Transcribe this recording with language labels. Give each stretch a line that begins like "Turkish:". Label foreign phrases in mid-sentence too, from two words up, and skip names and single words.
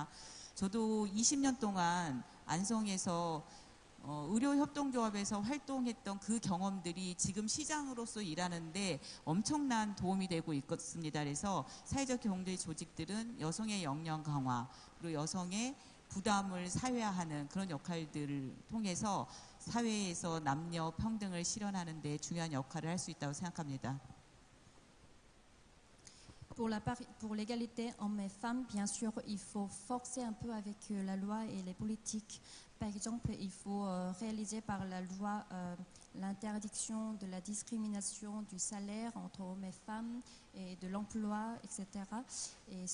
Korean: 저도 20년 동안 안성에서 의료협동조합에서 활동했던 그 경험들이 지금 시장으로서 일하는데 엄청난 도움이 되고 있습니다. 그래서 사회적 경제 조직들은 여성의 역량 강화, 그리고 여성의 부담을 사회화하는 그런 역할들을 통해서 사회에서 남녀 평등을 실현하는 데 중요한 역할을 할 수 있다고 생각합니다.
French: Pour l'égalité hommes et femmes, bien sûr, il faut forcer un peu avec la loi et les politiques. Par exemple, il faut réaliser par la loi l'interdiction de la discrimination du salaire entre hommes et femmes et de l'emploi, etc.